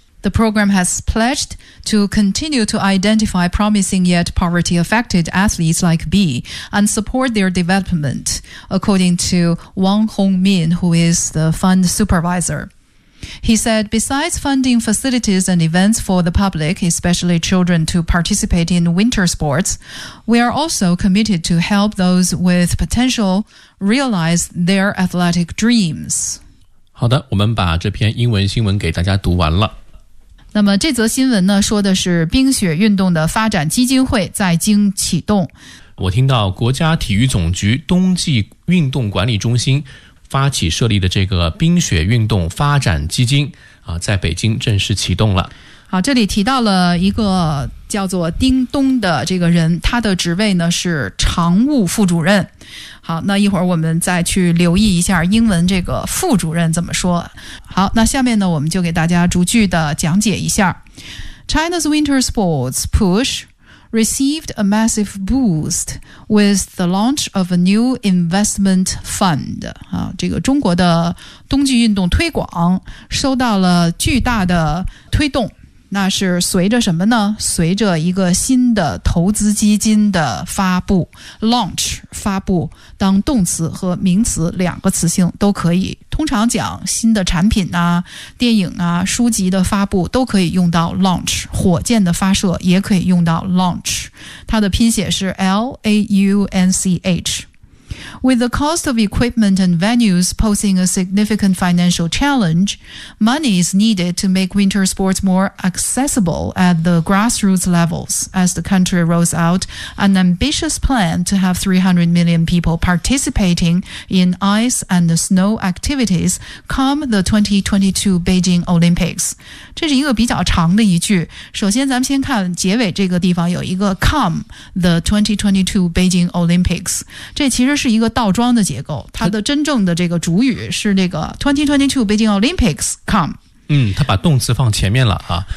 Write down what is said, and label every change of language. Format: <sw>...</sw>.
<en>The program has pledged to continue to identify promising yet poverty-affected athletes like B and support their development, according to Wang Hongmin, who is the fund supervisor. He said, besides funding facilities and events for the public, especially children, to participate in winter sports, we are also committed to help those with potential realize their athletic dreams.</en> <zh>好的，我们把这篇英文新闻给大家读完了。那么这则新闻呢，说的是冰雪运动的发展基金会在京启动。我听到国家体育总局冬季运动管理中心发起设立的这个冰雪运动发展基金啊，在北京正式启动了。好，这里提到了一个叫做丁东的这个人，他的职位呢是常务副主任。好，那一会儿我们再去留意一下英文这个副主任怎么说。好，那下面呢我们就给大家逐句的讲解一下。</zh> <en>China's winter sports pushreceived a massive boost with the launch of a new investment fund.</en> <zh>这个中国的冬季运动推广受到了巨大的推动。那是随着什么呢？随着一个新的投资基金的发布 ,launch, 发布，当动词和名词两个词性都可以。通常讲新的产品啊、电影啊、书籍的发布都可以用到 launch, 火箭的发射也可以用到 launch, 它的拼写是 L-A-U-N-C-H。</zh> <en>With the cost of equipment and venues posing a significant financial challenge, money is needed to make winter sports more accessible at the grassroots levels as the country rolls out an ambitious plan to have 300 million people participating in ice and snow activities come the 2022 Beijing Olympics.</en> <zh>这是一个比较长的一句。首先咱们先看结尾这个地方有一个</zh> <en>come the 2022 Beijing Olympics.</en> <zh>这其实是一个倒装的结构，它的真正的这个主语是那个</zh> <en>2022 Beijing Olympics come。</en> <zh>嗯，它把动词放前面了啊，</zh>